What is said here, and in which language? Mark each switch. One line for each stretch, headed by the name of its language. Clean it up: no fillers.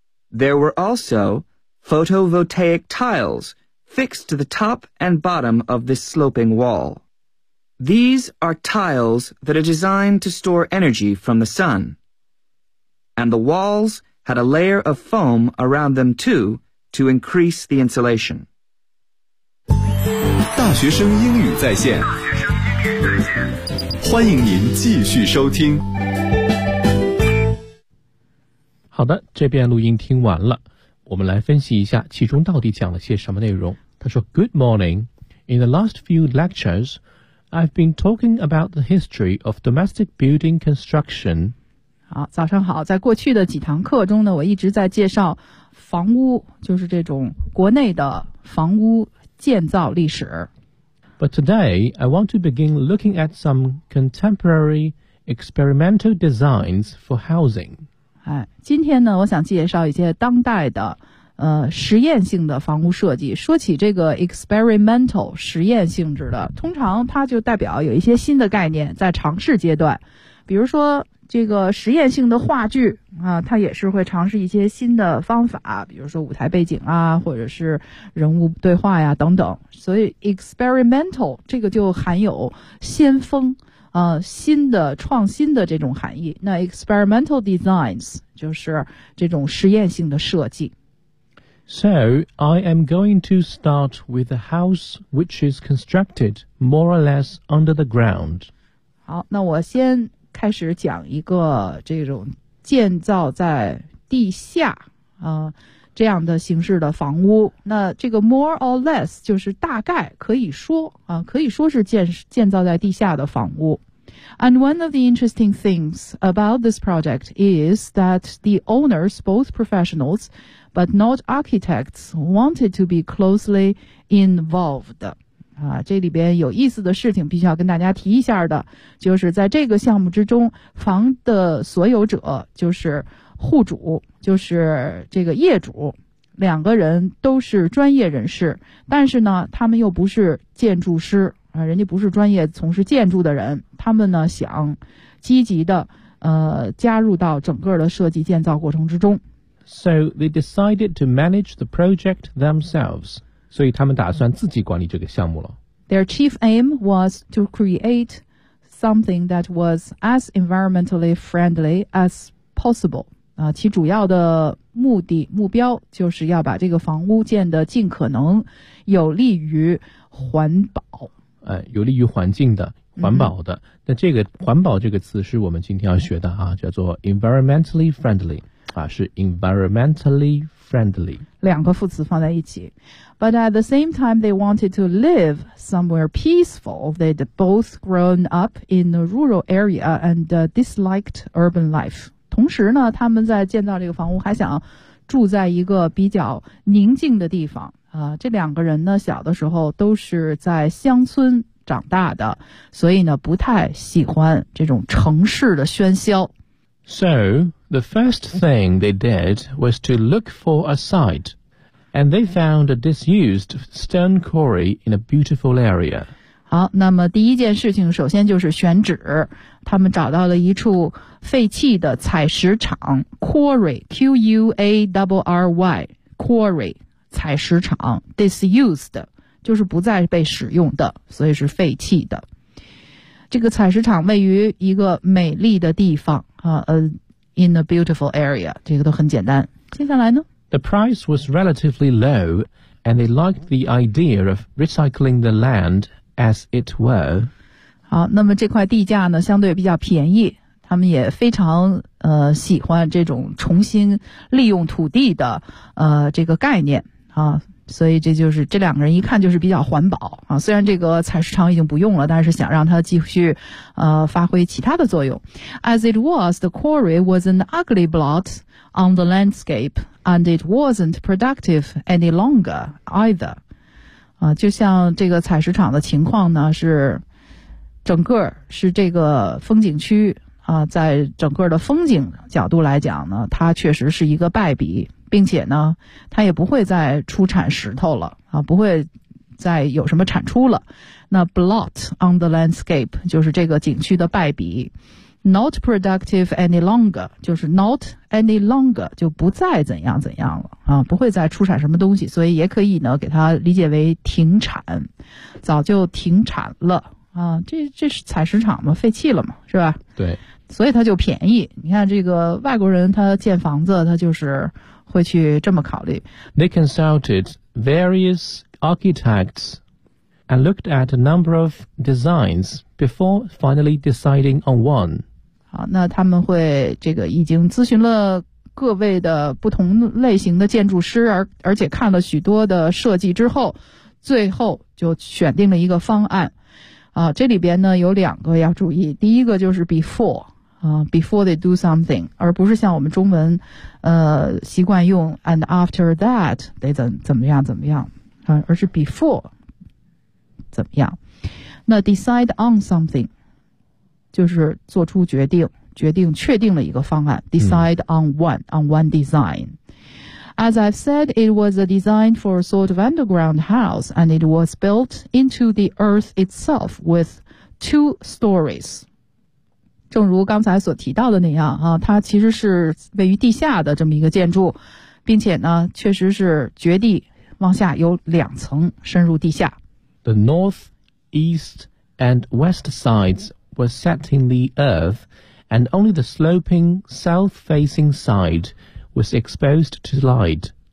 English: There were also photovoltaic tiles fixed to the top and bottom of this sloping wall. These are tiles that are designed to store energy from the sun. And the walls had a layer of foam around them too to increase the insulation.
Chinese: 大学生英语在线，欢迎您继续收听。好的，这边录音听完了，我们来分析一下其中到底讲了些什么内容。他说
English: Good morning. In the last few lectures, I've been talking about the history of domestic building construction.
Chinese: 好，早上好，在过去的几堂课中呢，我一直在介绍房屋，就是这种国内的房屋建造历史。
English: But today, I want to begin looking at some contemporary experimental designs for housing.
Chinese: 今天呢，我想介绍一些当代的实验性的房屋设计。说起这个 experimental 实验性质的，通常它就代表有一些新的概念在尝试阶段。比如说这个实验性的话剧啊，它也是会尝试一些新的方法，比如说舞台背景啊，或者是人物对话呀等等。所以 experimental 这个就含有先锋新的创新的这种含义。那 experimental designs 就是这种实验性的设计。
English: So, I am going to start with a house which is constructed more or less under the ground.
Chinese: 好，那我先开始讲一个这种建造在地下这样的形式的房屋。那这个
English: more or less
Chinese: 就是大概可以说可以说是建造在地下的房屋。
English: And one of the interesting things about this project is that the owners, both professionals, but not architects, wanted to be closely involved.
Chinese: 这里边有意思的事情必须要跟大家提一下的，就是在这个项目之中，房的所有者，就是户主，就是这个业主，两个人都是专业人士，但是呢，他们又不是建筑师。人家不是专业从事建筑的人，他们呢想积极的加入到整个的设计建造过程之中。
English: So they decided to manage the project themselves.
Chinese: 所以他们打算自己管理这个项目了。
English: Their chief aim was to create something that was as environmentally friendly as possible.
Chinese: 其主要的目标就是要把这个房屋建得尽可能有利于环保。有利于环境的环保的那这个环保这个词是我们今天要学的叫做 environmentally friendly, 是 environmentally friendly。两个副词放在一起。
English: But at the same time, they wanted to live somewhere peaceful. They'd both grown up in a rural area and disliked urban life.
Chinese: 同时呢他们在建造这个房屋还想住在一个比较宁静的地方。这两个人呢小的时候都是在乡村长大的，所以呢不太喜欢这种城市的喧嚣。
English: So, the first thing they did was to look for a site, and they found a disused stone quarry in a beautiful area.
Chinese: 好，那么第一件事情首先就是选址，他们找到了一处废弃的采石场 ,quarry, Q-U-A-R-R-Y, quarry。采石场 disused 就是不再被使用的，所以是废弃的。这个采石场位于一个美丽的地方
English: in a beautiful area,
Chinese: 这个都很简单。接下来呢
English: The price was relatively low and they liked the idea of recycling the land as it were.
Chinese: 好，那么这块地价呢相对比较便宜，他们也非常喜欢这种重新利用土地的这个概念。所以这就是这两个人一看就是比较环保虽然这个采石场已经不用了，但是想让它继续发挥其他的作用。
English: As it was, the quarry was an ugly blot on the landscape, and it wasn't productive any longer either.
Chinese: 就像这个采石场的情况呢，是整个是这个风景区在整个的风景角度来讲呢，它确实是一个败笔。并且呢，它也不会再出产石头了不会再有什么产出了。那
English: blot on the landscape
Chinese: 就是这个景区的败笔。
English: Not productive any longer,
Chinese: 就是
English: not any longer,
Chinese: 就不再怎样怎样了啊，不会再出产什么东西，所以也可以呢给它理解为停产，早就停产了啊，这是采石场嘛，废弃了嘛，是吧？对。所以它就便宜，你看这个外国人他建房子他就是会去这么考虑。
English: They consulted various architects and looked at a number of designs. Before finally deciding on one.
Chinese: 好，那他们会这个已经咨询了各位的不同类型的建筑师，而且看了许多的设计之后，最后就选定了一个方案。啊，这里边呢有两个要注意，第一个就是 before 啊 ，
English: before they do something，
Chinese: 而不是像我们中文，习惯用
English: and after that
Chinese: 得怎么样怎么样啊，而是 before 怎么样。那
English: decide on something
Chinese: 就是做出决定确定了一个方案
English: decide on one design. As I've said, it was a design for a sort of underground house and it was built into the earth itself with two stories.
Chinese: 正如刚才所提到的那样啊，它其实是位于地下的这么一个建筑，并且呢确实是掘地往下有两层深入地下。
English: The northEast and west sides were set in the earth, and only the sloping south-facing side was exposed to light.